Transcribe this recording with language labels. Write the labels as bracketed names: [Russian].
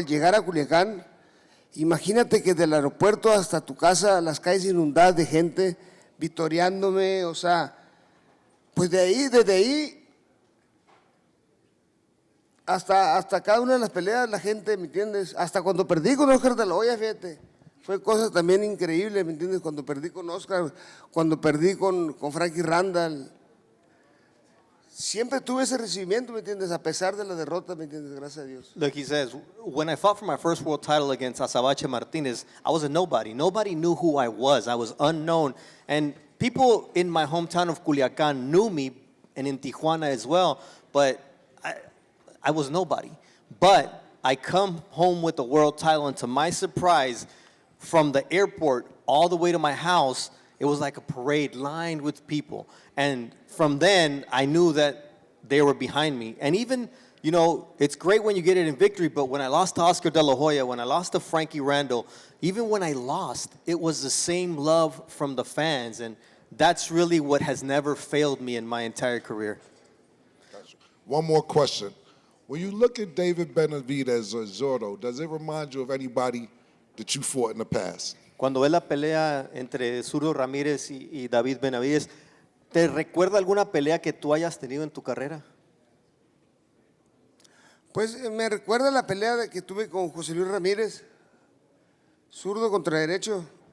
[Spanish] Al llegar a Culiacán, imagínate que del aeropuerto hasta tu casa, las calles inundadas de gente, vitoreándome, o sea, pues desde ahí, hasta cada una de las peleas, la gente, ¿me entiendes? Hasta cuando perdí con Oscar De La Hoya, fíjate, fue cosa también increíble, ¿me entiendes? Cuando perdí con Oscar, cuando perdí con Frankie Randall. Siempre tuve ese recibimiento, ¿me entiendes? A pesar de la derrota, ¿me entiendes? Gracias a Dios. [English] Look, he says, when I fought for my first world title against Azabache Martinez, I was a nobody. Nobody knew who I was. I was unknown. And people in my hometown of Culiacan knew me, and in Tijuana as well, but I was nobody. But I come home with the world title, and to my surprise, from the airport all the way to my house, it was like a parade lined with people. And from then, I knew that they were behind me. And even, it's great when you get it in victory, but when I lost to Oscar De La Hoya, when I lost to Frankie Randall, even when I lost, it was the same love from the fans. And that's really what has never failed me in my entire career. One more question. When you look at David Benavidez or Zurdo, does it remind you of anybody that you fought in the past? [Spanish] Cuando ve la pelea entre Zurdo Ramirez y David Benavidez, ¿te recuerda alguna pelea que tú hayas tenido en tu carrera? Pues me recuerda la pelea que tuve con José Luis Ramírez, zurdo contra derecho.